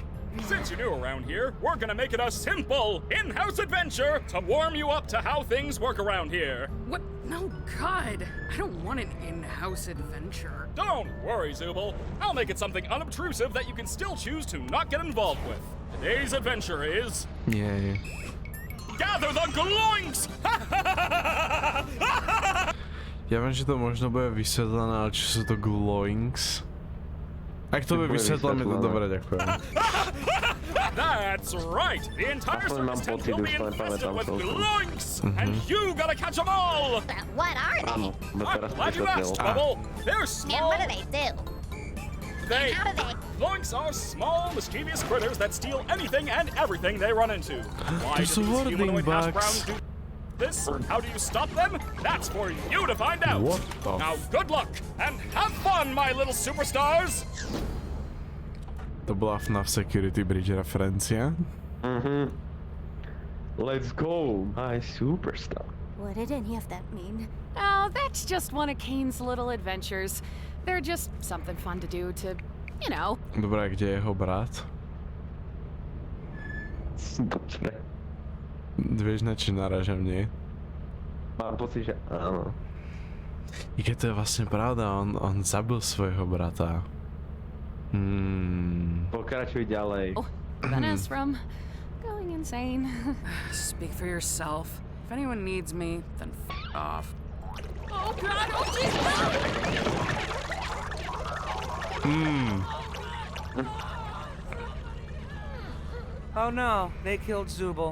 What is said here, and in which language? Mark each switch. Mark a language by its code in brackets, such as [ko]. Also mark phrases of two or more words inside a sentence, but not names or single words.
[en] Since you're new around here, we're gonna make it a simple in-house adventure to warm you up to how things work around here. What? No, God. I don't want an in-house adventure. Don't worry, Zubul. I'll make it something unobtrusive that you can still choose to not get involved with. Today's adventure is... [sk] Nie. [en] Gather the gloinks! [sk] Ja viem, že to možno bude vysvetlené, ale čo sú to glowings? Ak to bude vysvetlené, to dobre, ďakujem. [en] That's right! The entire [sk] Aspoň mám [en] circus tent [sk] pocit, [en] will be [sk] už to [en] infested [sk] nepamätám [en] with [sk] celkom. [en] gloinks! And you gotta catch them all! What are they? [sk] Áno, [en] I'm [sk] teraz [en] glad you asked, [sk] vysvetlil. [en] Bubble. They're And small... what do they do? They... How do they... Gloinks are small, mischievous critters that steal anything and everything they run into. Why do Those these hoarding humanoid hash bugs. browns do this? How do you stop them? That's for you to find out. What the Now, good luck and have fun, my little superstars. [sk] To bola FNAF Security Bridge referencia. [en] Let's go, my superstar. What did any of that mean? Oh, that's just one of Kane's little adventures. They're just something fun to do to, you know. [sk] Dobre, a kde je jeho brat? Dobre. Vieš, na čo narážam, nie? Mám pocit, že áno. I keď to je vlastne pravda, on zabil svojho brata. Pokračuj ďalej. [en] Oh, prevent us from going insane. Speak for yourself. If anyone needs me, then off. Oh God! Oh Jesus! Oh no, they killed Zubul.